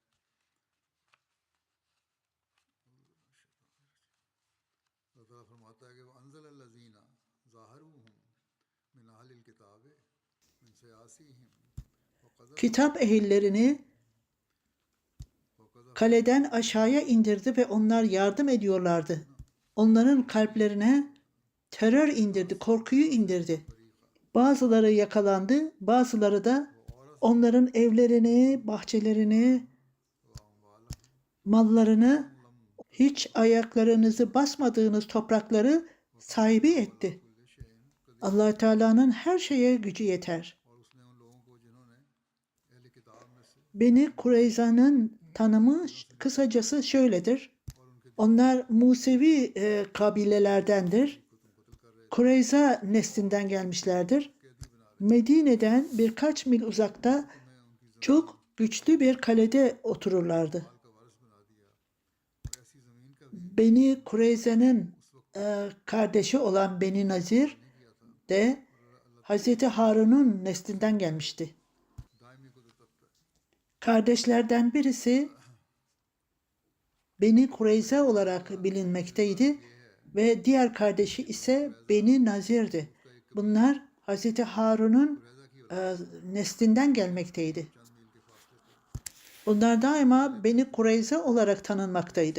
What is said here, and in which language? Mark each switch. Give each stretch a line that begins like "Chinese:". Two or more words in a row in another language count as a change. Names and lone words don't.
Hindi: अल्लाह ताला फरमाता है कि
Arabic: وأنزل الذين ظاهروهم من أهل الكتاب من صياصيهم
Turkish: kitap ehillerini kaleden aşağıya indirdi ve onlar yardım ediyorlardı. Onların kalplerine terör indirdi, korkuyu indirdi. Bazıları yakalandı, bazıları da onların evlerini, bahçelerini mallarını, hiç ayaklarınızı basmadığınız toprakları sahibi etti. Allah Teala'nın her şeye gücü yeter.
Hindi: और उसने उन लोगों को जिन्होंने अहले किताब में से
Turkish: Beni Kureyza'nın tanımı kısacası şöyledir. Onlar Musevi kabilelerdendir. Kureyza neslinden gelmişlerdir. Medine'den birkaç mil uzakta çok güçlü bir kalede otururlardı.
Hindi: का वारिस बना दिया और ऐसी ज़मीन का भी
Turkish: Beni Kureyza'nın kardeşi olan Beni Nazir de Hazreti Harun'un neslinden gelmişti.
Hindi: दायमी कुदरत रखता है।
Turkish: Kardeşlerden birisi Beni Kureyza olarak bilinmekteydi ve diğer kardeşi ise Beni Nazir'di. Bunlar Hazreti Harun'un neslinden gelmekteydi. Bunlar daima Beni Kureyza olarak tanınmaktaydı.